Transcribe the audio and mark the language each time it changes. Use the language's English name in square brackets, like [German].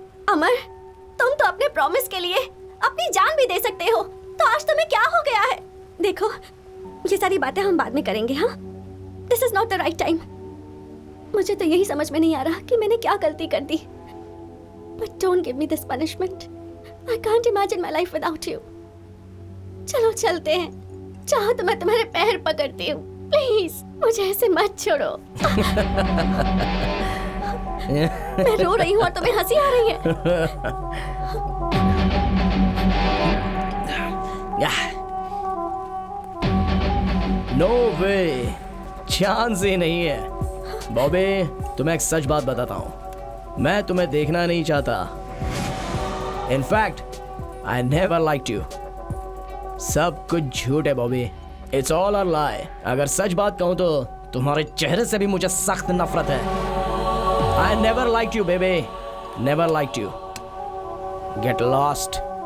[Hindi] अमर, तुम तो अपने प्रॉमिस के लिए अपनी जान भी दे सकते हो, तो आज तुम्हें क्या हो गया है? देखो, ये सारी बातें हम बाद में करेंगे। हाँ, [English] This is not the right time. [Hindi] मुझे तो यही समझ में नहीं आ रहा कि मैंने क्या गलती कर दी। [English] But don't give me this punishment. I can't imagine my life without you. [Hindi] चलो चलते हैं। चाहो तो मैं तुम्हारे पैर पकड़ती हूँ। प्लीज मुझे ऐसे मत छोड़ो। मैं रो रही हूँ और तुम्हें हंसी आ रही है। [English] no way, [Hindi] चांस ही नहीं है। बॉबी, तुम्हें एक सच बात बताता हूँ, मैं तुम्हें देखना नहीं चाहता। [English] In fact, I never liked you. [Hindi] सब कुछ झूठ है Bobby. [English] It's all a lie. [Hindi] अगर सच बात कहूँ तो तुम्हारे चेहरे से भी मुझे सख्त नफरत है। [English] I never liked you, baby. Never liked you. Get lost.